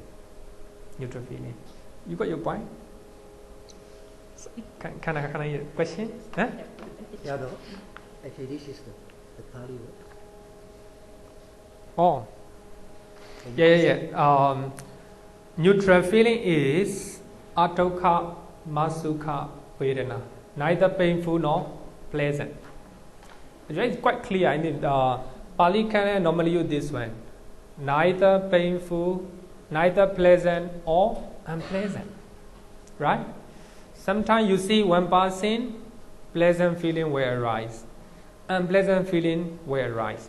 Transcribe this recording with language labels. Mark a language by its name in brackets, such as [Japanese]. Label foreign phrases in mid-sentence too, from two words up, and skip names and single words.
[English] Neutral feeling. You got your point? Can I question? Huh? Yeah, no. Actually, this is the Pali word. Oh. Yeah. Neutral feeling is [Pali] atokha masukha vedana, [English] neither painful nor pleasant. It's quite clear. I mean, Pali Canon normally use this one: neither painful, neither pleasant or unpleasant. Right? Sometimes you see one person, pleasant feeling will arise, unpleasant feeling will arise.